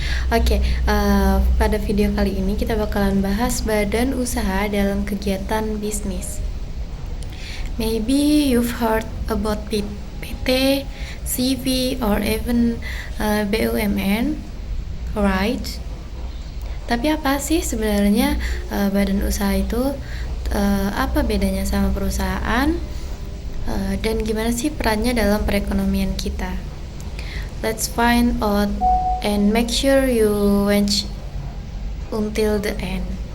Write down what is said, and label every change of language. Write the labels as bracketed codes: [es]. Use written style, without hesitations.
[id] Oke, pada video kali ini kita bakalan bahas badan usaha dalam kegiatan bisnis. [en] Maybe you've heard about PT, CV, or even BUMN, right? [id] Tapi apa sih sebenarnya badan usaha itu? Apa bedanya sama perusahaan? Dan gimana sih perannya dalam perekonomian kita? [en] Let's find out and make sure you watch until the end.